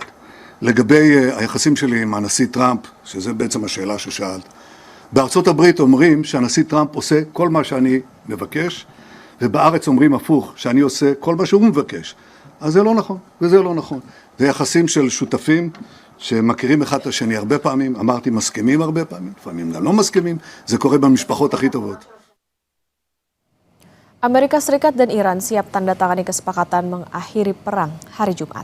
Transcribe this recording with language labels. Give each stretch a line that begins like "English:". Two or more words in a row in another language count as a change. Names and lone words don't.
Hebrew: לגבי היחסים שלי עם הנשיא טראמפ, שזה בעצם השאלה ששאלת, בארצות הברית אומרים שהנשיא טראמפ עושה כל מה שאני מבקש, ובארץ אומרים הפוך, שאני עושה כל מה שהוא מבקש. אז זה לא נכון, וזה לא נכון. זה יחסים של שותפים, שמכירים אחד את השני הרבה פעמים, אמרתי מסכימים הרבה פעמים, לפעמים גם לא מסכימים, זה קורה במשפחות הכי טובות.
Indonesian: Amerika Serikat dan Iran siap tanda tangani kesepakatan mengakhiri perang hari Jumat.